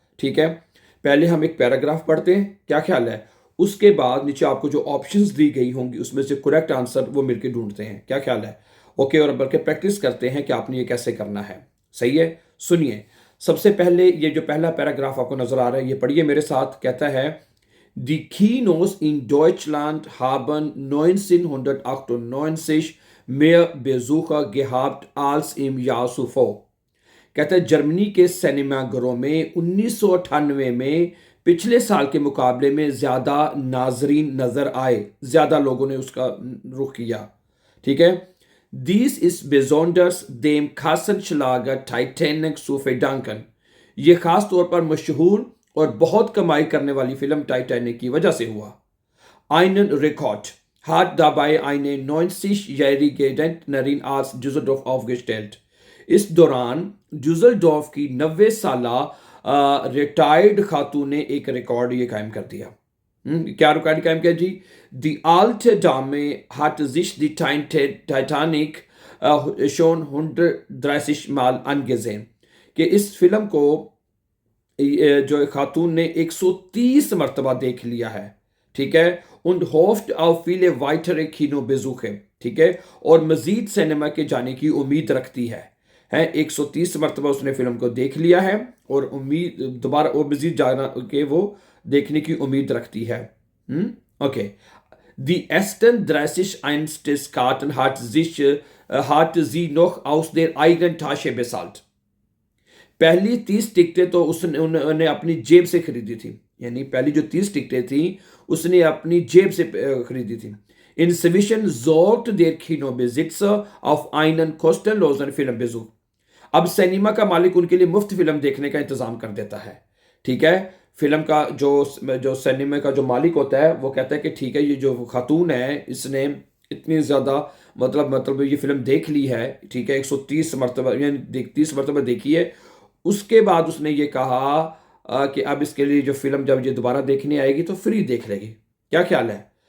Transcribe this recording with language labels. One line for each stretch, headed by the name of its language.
Hindi: ठीक है, पहले हम एक पैराग्राफ पढ़ते हैं, क्या ख्याल है? उसके बाद नीचे आपको जो ऑप्शंस दी गई होंगी उसमें से करेक्ट आंसर वो मिलके ढूंढते हैं, क्या ख्याल है? ओके, और बल्कि प्रैक्टिस करते हैं कि आपने ये कैसे करना है। सही है, सुनिए। सबसे पहले ये जो पहला पैराग्राफ आपको नजर आ रहा है ये पढ़िए मेरे साथ। कहता है
German: Die Kinos in Deutschland haben 1998 mehr Besucher gehabt als im Jahr zuvor।
Hindi: कहता है जर्मनी के सिनेमाघरों में 1998 में पिछले साल के मुकाबले में ज्यादा नाजरीन नजर आए, ज्यादा लोगों ने उसका रुख किया। ठीक है,
German: Dies ist besonders dem Kassenschlager Titanic zu verdanken।
Hindi: ये खास तौर पर मशहूर और बहुत कमाई करने वाली फिल्म टाइटैनिक की वजह से हुआ।
German: Einen Rekord hat dabei eine 90-jährige Rentnerin aus Düsseldorf aufgestellt।
Hindi: इस दौरान ड्यूसलडॉर्फ की 90 साला रिटायर्ड खातून ने एक रिकॉर्ड ये कायम कर दिया। क्या रिकॉर्ड कायम किया जी?
German: Die alte Dame hat sich die Titanic schon 130 Mal angesehen।
Hindi: कि इस फिल्म को जो खातून ने 130 मरतबा देख लिया है। ठीक है,
German: und hofft auf viele weitere Kinobesuche।
Hindi: ठीक है, और मजीद सिनेमा के जाने की उम्मीद रखती है 130 मरतबा उसने फिल्म को देख लिया है और उम्मीद दोबारा और मजीद जाना के वो देखने की उम्मीद रखती है। Okay,
German: Die ersten 30 Eintrittskarten hat sie noch aus der eigenen Tasche bezahlt।
Hindi: पहली 30 टिकटें तो उन्होंने अपनी जेब से खरीदी थी, यानी पहली जो 30 टिकटें थी उसने अपनी जेब से खरीदी थी। Inzwischen sorgt der Kinobesitzer auf einen kostenlosen Filmbesuch। अब सिनेमा का मालिक उनके लिए मुफ्त फिल्म देखने का इंतजाम कर देता है। ठीक है, फिल्म का जो सिनेमा का जो मालिक होता है वो कहता है कि ठीक है, ये जो खातून है इसने इतनी ज़्यादा मतलब ये फिल्म देख ली है। ठीक है, 130 मरतबा यानी 30 मरतबा देखी है। उसके बाद उसने ये कहा कि अब इसके लिए जो फिल्म जब ये दोबारा देखने आएगी तो फ्री देख लेगी। क्या ख्याल है?